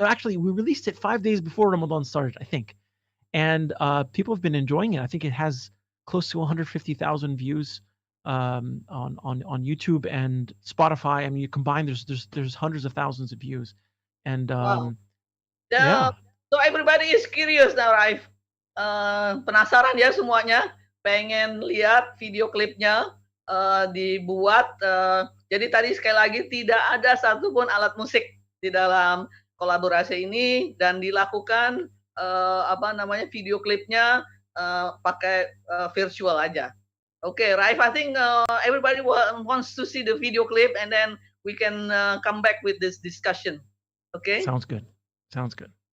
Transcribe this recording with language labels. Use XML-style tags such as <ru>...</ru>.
<en>Actually, we released it 5 days before Ramadan started, I think, and people have been enjoying it. I think it has close to 150,000 views on YouTube and Spotify. I mean, you combine, there's hundreds of thousands of views, and Wow. yeah. So everybody is curious now, Raif.</en> <id>Penasaran ya semuanya, pengen lihat video klipnya. dibuat. Jadi tadi sekali lagi tidak ada satupun alat musik di dalam kolaborasi ini dan dilakukan video klipnya pakai virtual aja.</id> <en>Okay, Raif, I think everybody wants to see the video clip and then we can come back with this discussion. Okay? Sounds good. Sounds good.</en>